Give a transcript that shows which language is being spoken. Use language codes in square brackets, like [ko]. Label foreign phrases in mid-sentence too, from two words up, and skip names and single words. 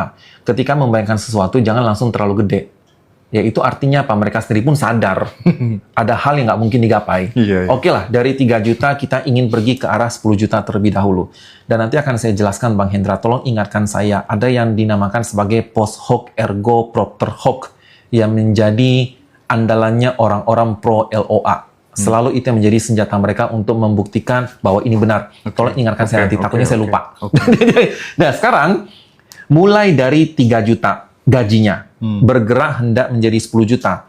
[id] Ketika membayangkan sesuatu, jangan langsung terlalu gede. Yaitu artinya apa? Mereka sendiri pun sadar ada hal yang nggak mungkin digapai. Iya, iya. Oke lah, dari 3 juta kita ingin pergi ke arah 10 juta terlebih dahulu. Dan nanti akan saya jelaskan, Bang Hendra, tolong ingatkan saya, ada yang dinamakan sebagai [la] post hoc ergo propter hoc, [id] yang menjadi andalannya orang-orang pro LOA. Selalu itu yang menjadi senjata mereka untuk membuktikan bahwa ini benar. Tolong ingatkan saya nanti, takutnya saya lupa. Nah, sekarang mulai dari 3 juta gajinya, bergerak hendak menjadi 10 juta.